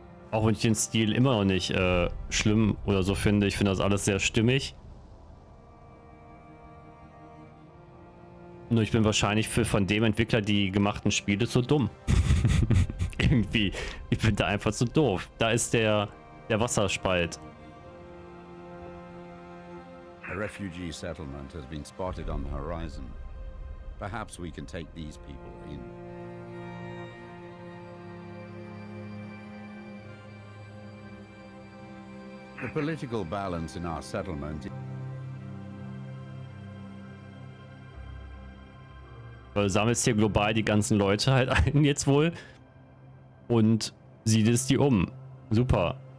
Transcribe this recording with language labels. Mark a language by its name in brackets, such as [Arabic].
[German] Auch wenn ich den Stil immer noch nicht schlimm oder so finde. Ich finde das alles sehr stimmig. Nur ich bin wahrscheinlich von dem Entwickler die gemachten Spiele zu dumm. Irgendwie. Ich bin da einfach zu doof. Da ist der Wasserspalt. [English] A refugee settlement has been spotted on the horizon. Perhaps we can take these people in. The political balance in our settlement. [German] Du sammelst hier global die ganzen Leute halt ein jetzt wohl und siedelst die um. Super.